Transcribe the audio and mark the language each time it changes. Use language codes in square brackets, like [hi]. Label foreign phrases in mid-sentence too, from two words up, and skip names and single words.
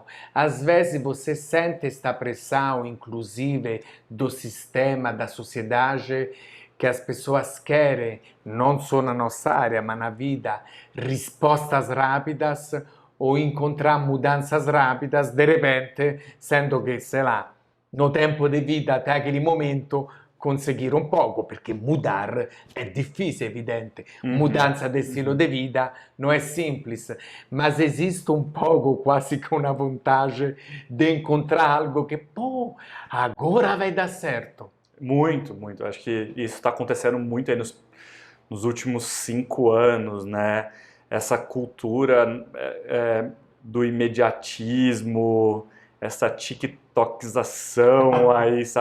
[pt] Às vezes você sente esta pressão, inclusive do sistema, da sociedade, que as pessoas querem, não só na nossa área, mas na vida, respostas rápidas ou encontrar mudanças rápidas, de repente, sendo que, sei lá, no tempo de vida até aquele momento conseguir um pouco, [it] perché mudar è difficile, evidente. Mudanza del stile di vita non è semplice, mas esiste un poco, quasi che una [pt] vantagem de encontrar algo que, pô, agora vai dar certo. Muito, muito. Acho que isso está acontecendo muito aí nos últimos 5 anos, né? Essa cultura do imediatismo, essa tiktokização aí, sabe?